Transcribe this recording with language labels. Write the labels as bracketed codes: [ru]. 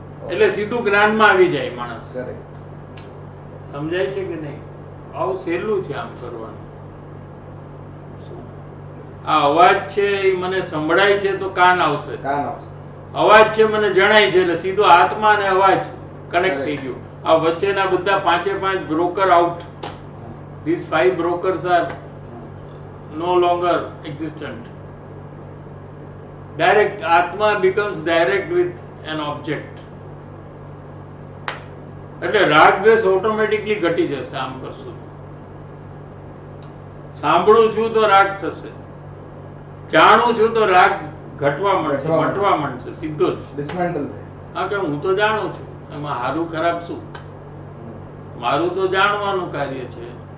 [gu] એટલે સીધું જ્ઞાનમાં આવી જાય માણસ. સમજાય છે કે નહીં? આવું સહેલું છે આમ કરવાનું. આ અવાજ છે એ મને સંભળાય છે તો કાન આવશે, અવાજ છે મને જણાય છે એટલે સીધો આત્મા અને અવાજ કનેક્ટ થઈ ગયું. આ વચ્ચેના બધા 5 broker out. [en] These 5 brokers are no longer existent. Direct Atma becomes direct with an object. [gu] એટલે રાગ દ્વેષ ઓટોમેટિકલી ઘટી જશે આમ કરશું. સાંભળું છું તો રાગ થશે, જાણું છું તો રાગ ઘટવા માંડશે, મટવા માંડશે સીધો જ. ડિસમેન્ટલ થાય. હા, કે હું તો જાણું છું, એમાં સારું ખરાબ શું? મારું તો જાણવાનું કાર્ય છે.